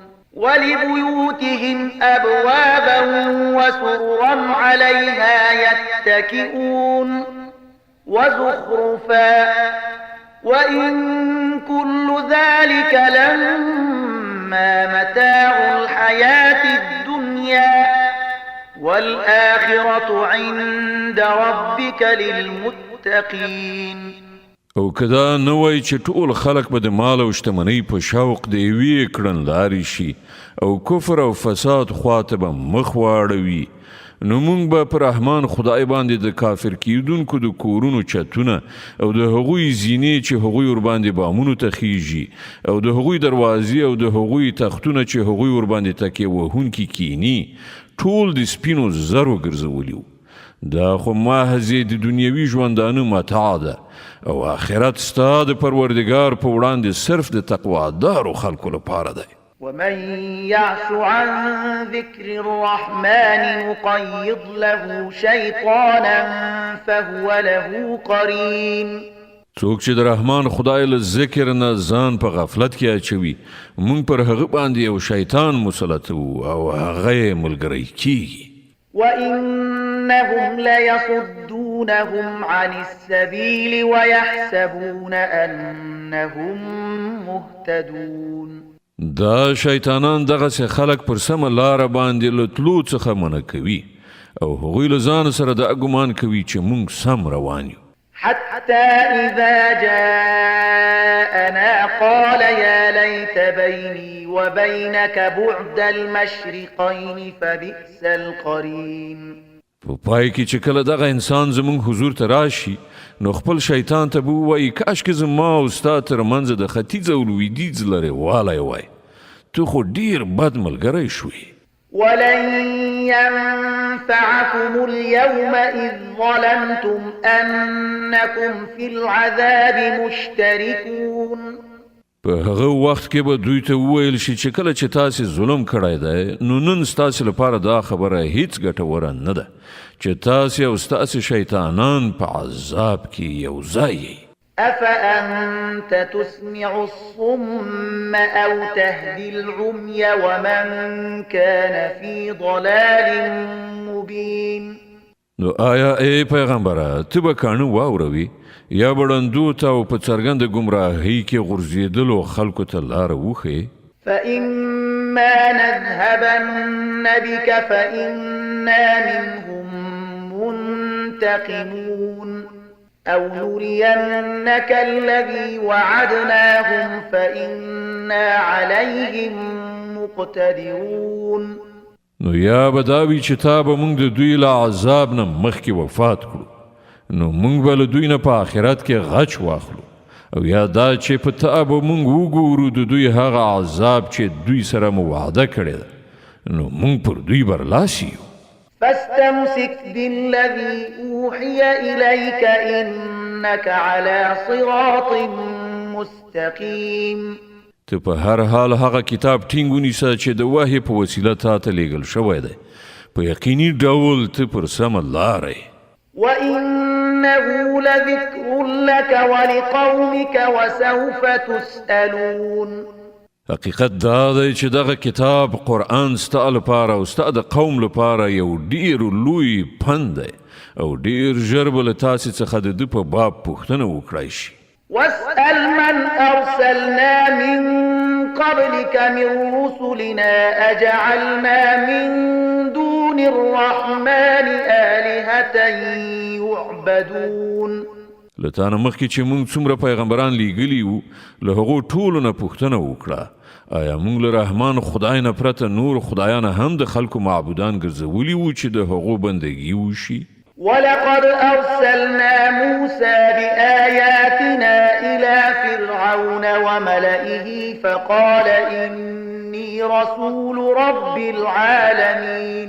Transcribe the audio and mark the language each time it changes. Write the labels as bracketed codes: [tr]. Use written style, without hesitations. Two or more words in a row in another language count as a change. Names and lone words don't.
[ar] ولبيوتهم أبوابا وسررا عليها يتكئون وزخرفا وإن كل ذلك لما متاع الحياة الدنيا والآخرة عند ربك للمتقين. [ps] او کدا نوای چې ټول خلق به د مال او شتمنۍ په شوق د یوې کړنلارې شي او کفر او فساد خواته به مخ واړوي نو موږ به پر رحمان خدای باندې د کافر کیدونکو د کورونو چتونه او د هغوی زینې چې هغوی ور باندې بامونو ته خیږي او د هغوی دروازې او د هغوی تختونه چې هغوی ور باندې تکیه وهونکي کینی ټول د سپینو زرو ګرځولیو. دا خو محض د دنیوي ژوندانه متاع ده او آخرت ستا د پروردګار په وړاندې صرف د تقوادارو خلکو لپاره دی. [ar] ومن يعش عن ذكر الرحمن نقيض له شيطانا فهو له قرين. [ps] څوک چې د رحمان خدای له ذکر نه ځان په غفلت کې اچوي مونږ پر هغه باندې یو شیطان مسلط او هغه ملګری کیږي. [ar] وإنهم ليصدونهم عن السبيل ويحسبون أنهم مهتدون. [ps] دا شیطانان دغه خلک پر سمه لاره باندې له تلو څخه منع کوي او هغوی له ځان سره دا ګمان کوي چې مونږ سم روان یو. [ar] حتى إذا جاءنا قال يا ليت بيني وبينك بعد المشرقين فبئس القرين. [ps] په پای کې چې کله دغه انسان زمونږ حضور ته راشي نو خپل شیطان ته به ووایي کاشکې زما او ستا ترمنځ د ختیځ او لویدیځ لرې والی وای تو خو ډیر بد ملګری شوې. [ar] ولن ينفعكم اليوم إذ ظلمتم أنكم في العذاب مشتركون. [ps] په هغه وخت کې به دوی ته وویل شي چې کله چې تاسې ظلم کړی دی نو نن ستاسې لپاره دا خبره هیڅ ګټوره نه ده چې تاسې او ستاسې شیطانان په عذاب کې یو ځای یئ. [ar] أفأنت تسمع الصم أو تهدي العمي ومن كان في ضلال مبين. [ps] نو آیا ای پیغمبره ته به کاڼه واوروي یا به ړندو ته او په څرګنده ګمراهۍ کې غورځېدلو خلکو ته لاره وښیې؟ [ar] فإما نذهبن بك فإنا منهم منتقمون أو نرينك الذي وعدناهم فإنا عليهم مقتدرون. [ps] نو یا به دا وي چې تا به موږ د دوی له عذاب نه مخکې وفات کړو نو موږ به له دوی نه په آخرت کې غچ واخلو او یا دا چې په تا به موږ وګورو د دوی هغه عذاب چې دوی سره مو وعده کړې ده نو موږ پر دوی برلاسی یو. [ar] فاستمسك بالذي أوحي إليك إنك على صراط مستقيم. [ps] ته په هر حال هغه کتاب ټینګ ونیسه چې د وحی په وسیله تا ته لیږل شوی دی په یقیني ډول ته پر سمه لاره یې. [ar] وإنه لذكر لك ولقومك وسوف تسألون. [ps] حقیقت دا دی چې دغه کتاب قرآن ستا لپاره او ستا د قوم لپاره یو ډیر لوی پند دی او ډیر ژر به له تاسې څخه د ده په باب پوښتنه وکړی شي. [ar] واسأل من أرسلنا من قبلك من رسلنا أجعلنا من دون الرحمن آلهة يعبدون. [ps] له تا نه مخکې چې موږ څومره پیغمبران لیږلي وو له هغو ټولو نه پوښتنه وکړه آیا موږ له رحمان خدای نه پرته نور خدایان هم د خلکو معبودان ګرځولي وو چې د هغو بندګي وشي؟ [ar] ولقد أرسلنا موسى بآياتنا إلى فرعون وملئه فقال إني رسول رب العالمين.